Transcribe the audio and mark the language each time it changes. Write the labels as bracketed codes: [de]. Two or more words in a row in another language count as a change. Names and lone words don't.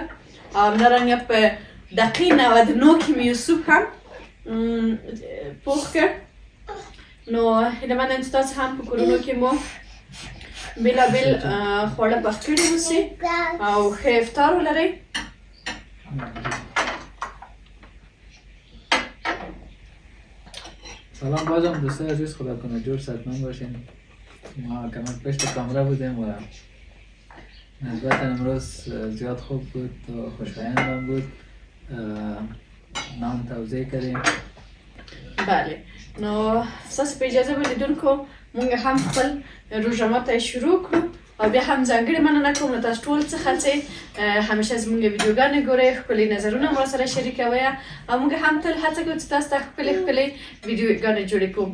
[ps] همدارنګه په دقیقې 99 کې مې یو سوپ هم پوخ کړ. نو هیله منم چې تاسو هم په کورونو کې مو بېلابېل خواړه پخ کړي اوسئ او ښه افطار ولرئ. [fa] سلام بازم دوستای عزیز، خدا کنه جور صحتمند باشین. ما کمر پشت کامرا بودیم و نسبتا امروز زیاد خوب بود و خوشایندم بود. نام توضیح کردیم. بله، [ps] نو ستاسو په اجازه به لیدونکو مونږ هم خپل روژه ماتی شروع کړو او بیا هم ځانګړې مننه کوم له تاسو ټول څخه چې همیشه زموږ ویډیوګانې ګورئ، ښکلي نظرونه مو سره شریکوئ او موږ هم تل هڅه کوو چې تاسو ته ښکلې ویډیوګانې جوړې کړو.